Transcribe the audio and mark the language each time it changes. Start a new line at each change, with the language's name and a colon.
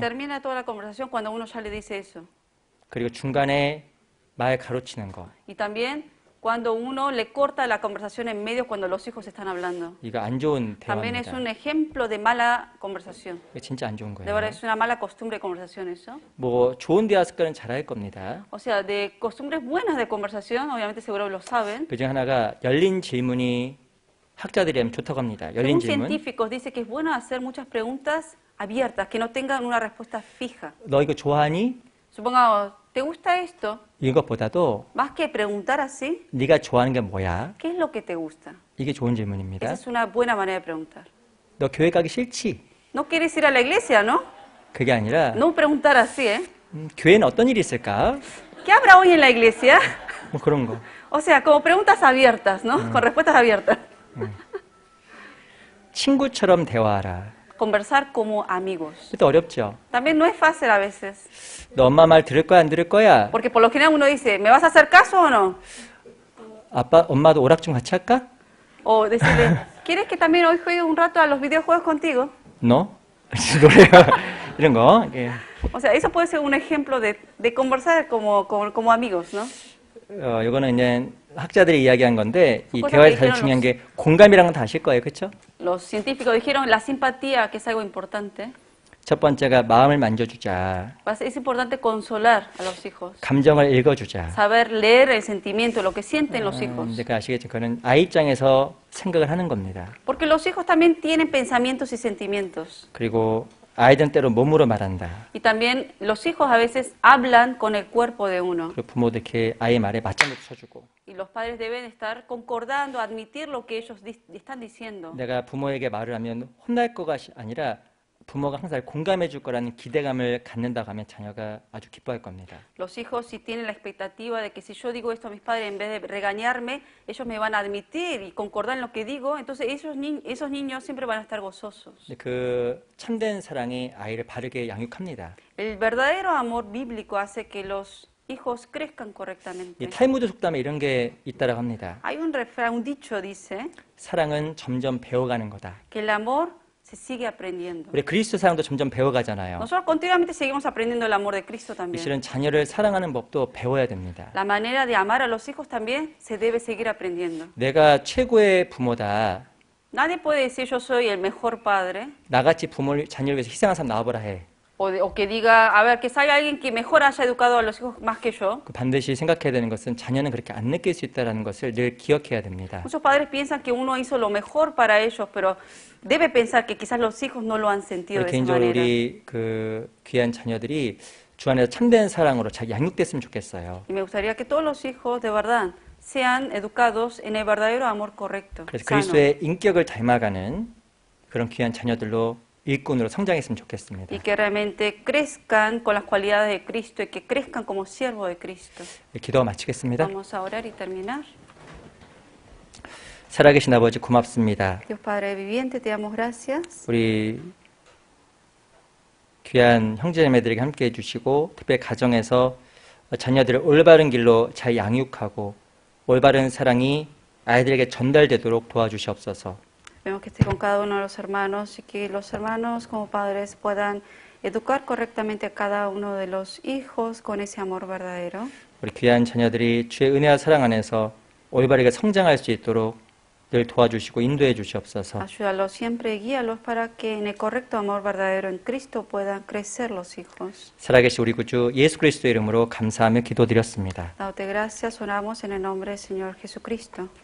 Spanish: termina toda la conversación cuando uno ya le dice eso.
Korean: 그리고 중간에 말 가로치는 거.
Spanish: Y también cuando uno le corta la conversación en medio cuando los hijos están hablando.
Korean: 이거 안 좋은
Spanish: También es
Korean: 대화입니다.
Spanish: un ejemplo de mala conversación.
Korean: 이거 진짜 안 좋은
Spanish: De verdad
Korean: 거예요.
Spanish: es una mala costumbre de conversación eso.
Korean: 뭐 좋은 대화 습관은 잘할 겁니다.
Spanish: O sea, de costumbres buenas de conversación, obviamente seguro lo saben.
Korean: 그중 하나가 열린 질문이 학자들이 하면 좋다고 합니다. 열린
Spanish: Según científicos dice que es bueno hacer muchas preguntas abiertas, que no tengan una respuesta fija.
Korean: 너 이거 좋아하니?
Spanish: Supongamos, ¿te gusta esto?
Korean: 이것보다도
Spanish: Más que preguntar así,
Korean: 네가 좋아하는 게 뭐야?
Spanish: ¿qué es lo que te gusta?
Korean: 이게 좋은 질문입니다.
Spanish: Esa es una buena manera de preguntar.
Korean: 너 교회 가기 싫지?
Spanish: No quieres ir a la iglesia, ¿no?
Korean: 그게 아니라
Spanish: No preguntar así, ¿eh?
Korean: 교회는 어떤 일이 있을까?
Spanish: ¿Qué habrá hoy en la iglesia?
Korean: 뭐 그런 거.
Spanish: O sea, como preguntas abiertas, ¿no? Con respuestas abiertas.
Korean: 친구처럼 대화하라.
Spanish: Conversar como amigos.
Korean: 그것도 어렵죠.
Spanish: También no es fácil a veces.
Korean: 너 엄마 말 들을 거야 안 들을 거야?
Spanish: Porque por lo general uno dice, ¿me vas a hacer caso o no?
Korean: 아빠 엄마도 오락좀 같이 할까?
Spanish: O decirle, ¿quieres que también hoy juegue un rato a los videojuegos contigo?
Korean: 너? 노래 이런 거. 예.
Spanish: O sea, eso puede ser un ejemplo de conversar como amigos, ¿no?
Korean: 이거는 이제 학자들이 이야기한 건데 이 그거는 대화에서 가장 얘기는 중요한 게 공감이라는 건 다 아실 거예요, 그렇죠?
Spanish: Los científicos dijeron la simpatía, que es algo importante.
Korean: 첫 번째가 마음을 만져주자,
Spanish: Es importante consolar a los hijos,
Korean: 감정을 읽어주자.
Spanish: saber leer el sentimiento, lo que sienten los hijos.
Korean: 근데 그 아시겠죠? 그거는 아이 입장에서 생각을 하는 겁니다.
Spanish: Porque los hijos también tienen pensamientos y sentimientos.
Korean: 그리고 아이들은 때로 몸으로 말한다.
Spanish: Y también los hijos a veces hablan con el cuerpo de uno.
Korean: 그리고 부모도 이렇게 아이 말에 맞장구도 쳐주고.
Spanish: Y los padres deben estar concordando, admitir lo que ellos están diciendo.
Korean: 내가 부모에게 말을 하면 혼날 거가 아니라 부모가 항상 공감해 줄 거라는 기대감을 갖는다고 하면 자녀가 아주 기뻐할 겁니다.
Spanish: Los hijos si tienen la expectativa de que si yo digo esto a mis padres, en vez de regañarme, ellos me van a admitir y concordar en lo que digo, entonces esos niños siempre van a estar gozosos.
Korean: 근데 그 참된 사랑이 아이를 바르게 양육합니다.
Spanish: El verdadero amor bíblico hace que los hijos crezcan
Korean: 이
Spanish: correctamente.
Korean: 탈무드 속담에 이런 게 있다라고 합니다.
Spanish: Hay un refrán, un dicho dice
Korean: 사랑은 점점 배워가는 거다.
Spanish: que el amor se sigue aprendiendo.
Korean: 우리 그리스도 사랑도 점점 배워가잖아요.
Spanish: Nosotros continuamente seguimos aprendiendo el amor de Cristo también.
Korean: 실은 자녀를 사랑하는 법도 배워야 됩니다.
Spanish: La manera de amar a los hijos también se debe seguir aprendiendo.
Korean: 내가 최고의 부모다.
Spanish: Nadie puede decir yo soy el mejor padre
Korean: 나같이 자녀를 위해서 희생한 사람 나와보라 해.
Spanish: o que diga, a ver, que salga alguien que mejor haya educado a los hijos más que yo.
Korean: 그 반드시 생각해야 되는 것은 자녀는 그렇게 안 느낄 수 있다는 것을 늘 기억해야 됩니다.
Spanish: Muchos padres piensan que uno hizo lo mejor para ellos, pero debe pensar que quizás los hijos no lo han sentido de esa
Korean: 개인적으로
Spanish: manera.
Korean: 우리 그 귀한 자녀들이 주 안에서 참된 사랑으로 잘 양육됐으면 좋겠어요.
Spanish: Y me gustaría que todos los hijos de verdad sean educados en el verdadero amor correcto,
Korean: 그래서
Spanish: sano.
Korean: 그리스도의 인격을 닮아가는 그런 귀한 자녀들로 일꾼으로 성장했으면 좋겠습니다.
Spanish: Y que realmente crezcan con las cualidades de Cristo y que crezcan como siervos de Cristo.
Korean: 기도가 마치겠습니다.
Spanish: Vamos a orar y terminar.
Korean: 살아계신 아버지 고맙습니다.
Spanish: Dios Padre viviente, te damos gracias.
Korean: 우리 귀한 형제자매들에게 함께해 주시고 특별히 가정에서 자녀들을 올바른 길로 잘 양육하고 올바른 사랑이 아이들에게 전달되도록 도와주시옵소서.
Spanish: Vemos que esté con cada uno de los hermanos y que los hermanos como padres puedan educar correctamente a cada uno de los hijos con ese amor verdadero.
Korean: 우리 귀한 자녀들이 주의 은혜와 사랑 안에서 올바르게 성장할 수 있도록 늘 도와주시고 인도해 주시옵소서.
Spanish: Ayúdalos siempre, guíalos para que en el correcto amor verdadero en Cristo puedan crecer los hijos.
Korean: 살아계신 우리 구주 예수 그리스도 이름으로 감사하며 기도드렸습니다.
Spanish: Dándote gracias, oramos en el nombre del Señor Jesucristo.